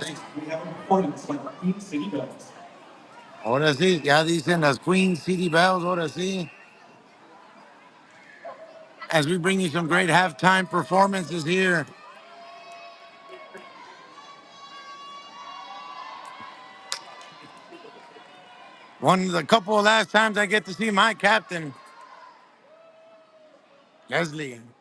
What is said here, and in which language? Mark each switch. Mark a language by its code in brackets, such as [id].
[en] Next, we have a performance by the Queen City Bells. [es] ahora sí, ya dicen las Queen City Bells, ahora sí. [en] As we bring you some great halftime performances here. One of the couple of last times I get to see my captain, Leslie.